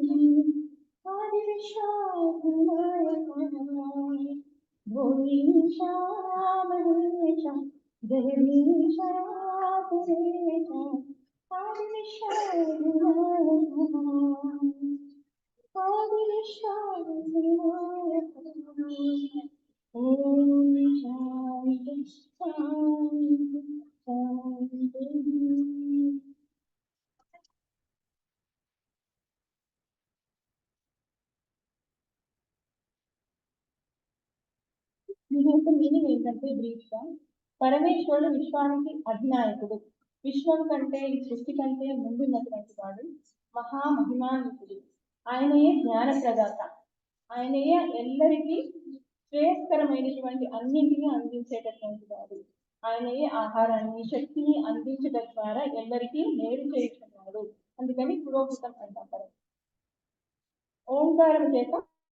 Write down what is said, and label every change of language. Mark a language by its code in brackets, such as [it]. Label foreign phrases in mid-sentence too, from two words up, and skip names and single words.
[sa] आदिविश्वाधिनायका भुईशा महेशा जगदीशा पुरेशा आदिविश्वाधिनायका आदिविश्वाधिनायका ओम शांति शांति शांति మీనింగ్ [te] ఏంటంటే బ్రీఫ్ గా పరమేశ్వరుడు విశ్వానికి అధినాయకుడు విశ్వం కంటే ఈ సృష్టి కంటే ముందున్నటువంటి వాడు మహామహిమాన్వితుడు ఆయనయే జ్ఞాన ప్రదాత ఆయనయే ఎల్లరికీ శ్రేయస్కరమైనటువంటి అన్నింటినీ అందించేటటువంటి వాడు ఆయనయే ఆహారాన్ని శక్తిని అందించడం ద్వారా ఎల్లరికీ మేలు చేస్తున్నాడు అందుకని పురోహితం అంటారు ఓంకారం చేత